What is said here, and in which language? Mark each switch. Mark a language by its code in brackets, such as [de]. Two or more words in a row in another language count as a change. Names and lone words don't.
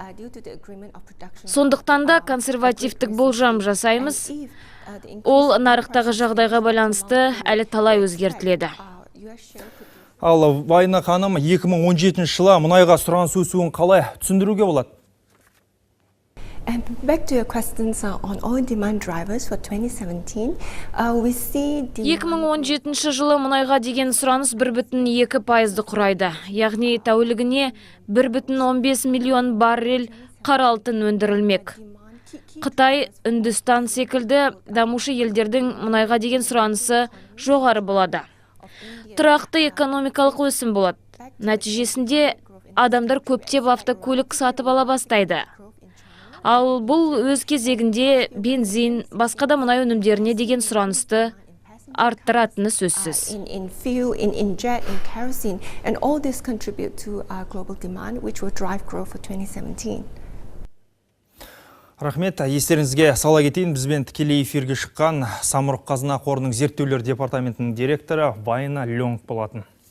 [kk] Сондықтан да консервативтік болжам жасаймыз. Ол нарықтағы жағдайға байланысты әлі талай өзгертіледі. Ал Вайна ханым, 2017 жылы мұнайға сұраныс өсуін қалай түсіндіруге болады? [en] And back to your questions on oil demand drivers for 2017, we see [kk] 2017 жылы мұнайға деген сұраныс 1,2% құрайды. Яғни тәулігіне 1,15 миллион баррель қара алтын өндірілмек. Қытай, Үндістан секілді дамушы елдердің мұнайға деген сұранысы жоғары болады. Тұрақты экономикалық өсім болады. Нәтижесінде адамдар көптеп автокөлік сатып ала бастайды. Ал бұл өз кезегінде бензин, басқа да мұнай өнімдеріне деген сұранысты арттыратыны сөзсіз. [en] in fuel, in jet, in kerosene, and all this contribute to our global demand, which will drive growth for 2017. [kk] Рахмет, естеріңізге сала кетейін, бізбен тікелей эфирге шыққан Самұрық-Қазына қорының зерттеулер департаментінің директоры Вайна Ленк болатын.